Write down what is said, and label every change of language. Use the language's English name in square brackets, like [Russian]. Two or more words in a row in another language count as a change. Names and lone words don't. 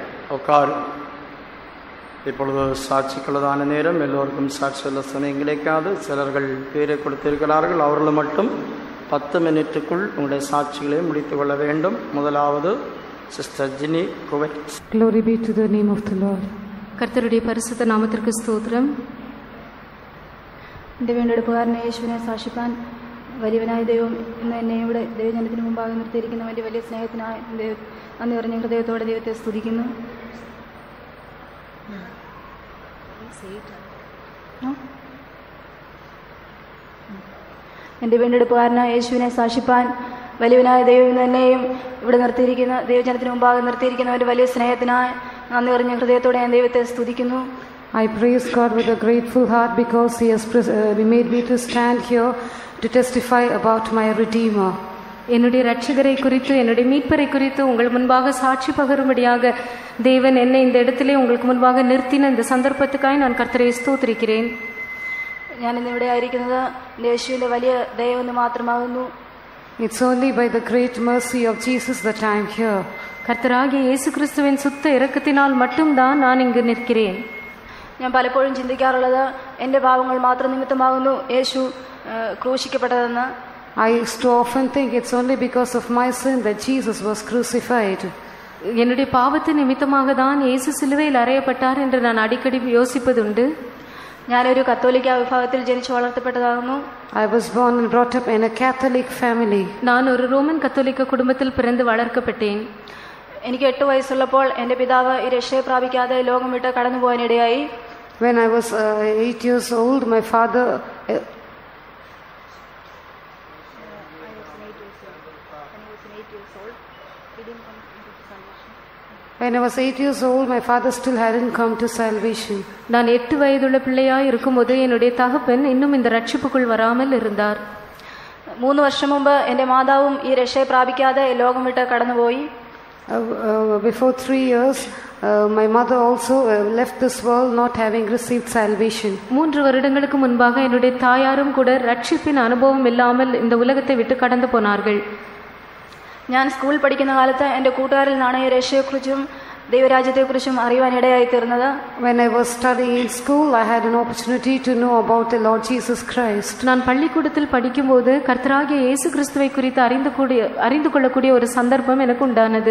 [Tamil] உட்காரும். இப்பொழுது சாட்சிக்குள்ளதான நேரம். எல்லோருக்கும் சாட்சி சொல்ல சமயம் கிடைக்காது. சிலர்கள் பேரை கொடுத்திருக்கிறார்கள். அவர்கள் மட்டும் 10 மினிட்டுக்குள் உங்களுடைய சாட்சிகளை முடித்துக் கொள்ள வேண்டும். முதலாவது சிஸ்டர் ஜினி குவைட். [English] Glory be to the name of the Lord. [Tamil] கர்த்தருடைய பரிசுத்த நாமத்திற்கு ஸ்தோத்திரம். [Malayalam] എൻ്റെ വീണ്ടെടുപ്പുകാരനെ യേശുവിനെ സാക്ഷിപ്പാൻ വലിയവനായ ദൈവം ഇന്ന് എന്നെ ഇവിടെ ദൈവജനത്തിന് മുമ്പാകെ നിർത്തിയിരിക്കുന്നവൻ്റെ വലിയ സ്നേഹത്തിനായി നന്ദി പറഞ്ഞ ഹൃദയത്തോടെ ദൈവത്തെ സ്തുതിക്കുന്നു. എൻ്റെ വീണ്ടെടുപ്പുകാരനായ യേശുവിനെ സാക്ഷിപ്പാൻ വലിയവനായ ദൈവം ഇന്ന് എന്നെയും ഇവിടെ നിർത്തിയിരിക്കുന്ന ദൈവജനത്തിന് മുമ്പാകെ നിർത്തിയിരിക്കുന്നവൻ്റെ വലിയ സ്നേഹത്തിനായി നന്ദി പറഞ്ഞ ഹൃദയത്തോടെ ഞാൻ ദൈവത്തെ സ്തുതിക്കുന്നു. [English] I praise God with a grateful heart because He has made me to stand here to testify about my Redeemer. [Tamil] என்னுடைய ரட்சகரை குறித்து, என்னுடைய மீட்பரை குறித்து உங்கள் முன்பாக சாட்சி பகரும்படியாக தேவன் என்னை இந்த இடத்திலே உங்களுக்கு முன்பாக நிறுத்தின இந்த சந்தர்ப்பத்துக்காய் நான் கர்த்தரை ஸ்தோத்திரிக்கிறேன். [Malayalam] ഞാൻ ഇന്നിവിടെ ആയിരിക്കുന്നത് യേശുവിൻ്റെ വലിയ ദയവെന്ന് മാത്രമാകുന്നു. [English] It's only by the great mercy of Jesus that I am here. [Tamil] கர்த்தராகிய இயேசு கிறிஸ்துவின் சுத்த இரக்கத்தினால் மட்டும்தான் நான் இங்கு நிற்கிறேன். [Malayalam] ഞാൻ പലപ്പോഴും ചിന്തിക്കാറുള്ളത് എൻ്റെ പാപങ്ങൾ മാത്രം നിമിത്തമാകുന്നു യേശു ക്രൂശിക്കപ്പെട്ടതെന്ന്. [English] I used to often think it's only because of my sin that Jesus was crucified. [Tamil] என்னுடைய பாவத்தின் நிமித்தமாக தான் இயேசு சிலுவையில் அறையப்பட்டார் என்று நான் அடிக்கடி யோசிப்பதுண்டு. [Malayalam] ഞാനൊരു കത്തോലിക്ക വിഭാഗത്തിൽ ജനിച്ചു വളർത്തപ്പെട്ടതാകുന്നു. [English] I was born and brought up in a Catholic family. [Tamil] நான் ஒரு ரோமன் கத்தோலிக்க குடும்பத்தில் பிறந்து வளர்க்கப்பட்டேன். [Malayalam] എനിക്ക് 8 വയസ്സുള്ളപ്പോൾ എൻ്റെ പിതാവ് ഈ രക്ഷയെ പ്രാപിക്കാതെ ലോകം വിട്ട് കടന്നു പോകാനിടയായി. [English] When I was 8 years old, my father When I was 8 years old, my father still hadn't come to salvation. [Tamil] நான் 8 வயதுள்ள பிள்ளையாய் இருக்கும்போது என்னுடைய தகப்பன் இன்னும் இந்த ரட்சிப்புக்குள் வராமல் இருந்தார். [Malayalam] 3 വർഷം മുമ്പ് എൻ്റെ മാതാവും ഈ രക്ഷയെ പ്രാപിക്കാതെ ലോകം വിട്ട് കടന്നുപോയി. [English] Before 3 years, my mother also left this world not having received salvation. [Tamil] 3 வருடங்களுக்கு முன்பாக என்னுடைய தாயாரும் கூட ரட்சிப்பின் அனுபவம் இல்லாமல் இந்த உலகத்தை விட்டு கடந்து போனார்கள். [Malayalam] ഞാൻ സ്കൂളിൽ പഠിക്കുന്ന കാലത്ത് എൻ്റെ കൂട്ടുകാരിൽ നിന്നാണ് ഈ രക്ഷയെക്കുറിച്ചും ദൈവരാജ്യത്തെക്കുറിച്ചും അറിയുവാനിടയായി തീർന്നത്. [English] When I was studying in school, I had an opportunity to know about the Lord Jesus Christ. [Tamil] நான் பள்ளிக்கூடத்தில் படிக்கும்போது கர்த்தராகிய இயேசு கிறிஸ்துவை குறித்து அறிந்து கொள்ளக்கூடிய ஒரு சந்தர்ப்பம் எனக்கு உண்டானது.